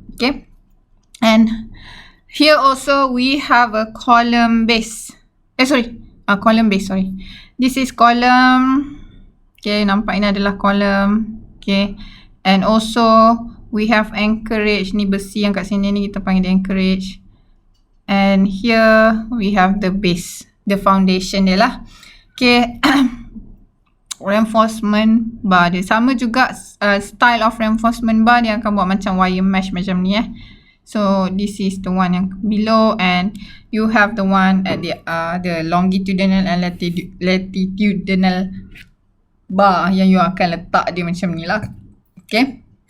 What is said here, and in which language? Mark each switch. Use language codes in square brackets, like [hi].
[en] Okay, and here also we have a column base. Column base, sorry. This is column. [ms] Okay, nampak ini adalah column. [en] Okay, and also we have anchorage. [ms] Ni besi yang kat sini ni kita panggil anchorage. [en] And here we have the base, the foundation [ms] dia lah. [en] Okay, reinforcement bar [ms] dia sama juga, [en] style of reinforcement bar [ms] dia akan buat macam [en] wire mesh [ms] macam ni [en] So this is the one yang below, and you have the one at the longitudinal and latitudinal bar yang you [ms] akan letak dia macam ni lah. [en] Okay.